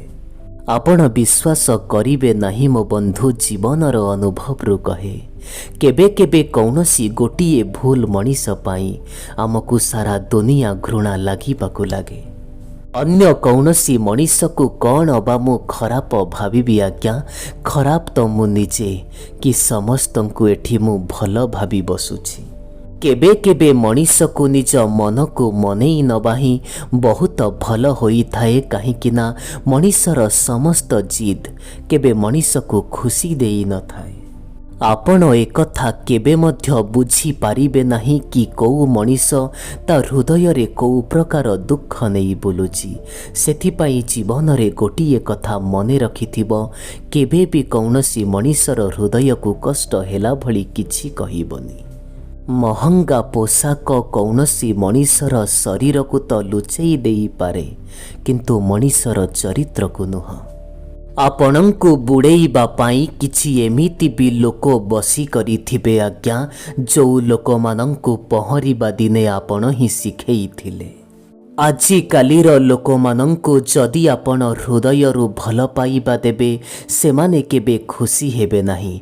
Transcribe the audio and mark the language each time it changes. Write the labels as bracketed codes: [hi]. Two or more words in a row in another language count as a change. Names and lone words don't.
[or] ଆପଣ ବିଶ୍ୱାସ କରିବେ ନାହିଁ ମୋ ବନ୍ଧୁ ଜୀବନର ଅନୁଭବ ରୁ କହେ କେବେ କେବେ କୌଣସି ଗୋଟିଏ ଭୁଲ ମଣିଷ ପାଇଁ ଆମକୁ ସାରା ଦୁନିଆ ଘୃଣା ଲାଗିବାକୁ ଲାଗେ। ଅନ୍ୟ କୌଣସି ମଣିଷ କୁ କଣ ଆଉ ମୁଁ ଖରାପ ଭାବିବି ଆଜ୍ଞା, ଖରାପ ତ ମୁଁ ନିଜେ କି ସମସ୍ତ କୁ ଏଠି ମୁଁ ଭଲ ଭାବି ବସିଛି। କେବେ କେବେ ମଣିଷ କୁ ନିଜ ମନ କୁ ମନାଇ ନେବା ହିଁ ବହୁତ ଭଲ ହୋଇ ଥାଏ, କାହିଁକି ନା ମଣିଷର ସମସ୍ତ ଜିଦ୍ କେବେ ମଣିଷ କୁ ଖୁସି ଦେଇ ନ ଥାଏ। ଆପଣ ଏକଥା କେବେ ମଧ୍ୟ ବୁଝି ପାରିବେ ନାହିଁ କି କେଉଁ ମଣିଷ ତା ହୃଦୟ ରେ କେଉଁ ପ୍ରକାର ଦୁଃଖ ନେଇ ବୁଲୁଛି। ସେଥିପାଇଁ ଜୀବନ ରେ ଗୋଟିଏ କଥା ମନେ ରଖିଥିବ, କେବେ ବି କୌଣସି ମଣିଷର ହୃଦୟ କୁ କଷ୍ଟ ହେଲା ଭଳି କିଛି କହିବନି। ମହଙ୍ଗା ପୋଷାକ କୌଣସି ମଣିଷର ଶରୀର କୁ ତ ଲୁଚାଇ ଦେଇ ପାରେ, କିନ୍ତୁ ମଣିଷର ଚରିତ୍ର କୁ ନୁହେଁ। ଆପଣଙ୍କୁ ବୁଡ଼ାଇବା ପାଇଁ କିଛି ଏମିତି ବି ଲୋକ ବସି କରିଥିବେ ଆଜ୍ଞା, ଯେଉଁ ଲୋକ ମାନଙ୍କୁ ପହଁରିବା ଦିନେ ଆପଣ ହିଁ ଶିଖାଇଥିଲେ। ଆଜି କାଲିର ଲୋକ ମାନଙ୍କୁ ଯଦି ଆପଣ ହୃଦୟରୁ ଭଲ ପାଇବା ଦେବେ, ସେମାନେ କେବେ ଖୁସି ହେବେ ନାହିଁ।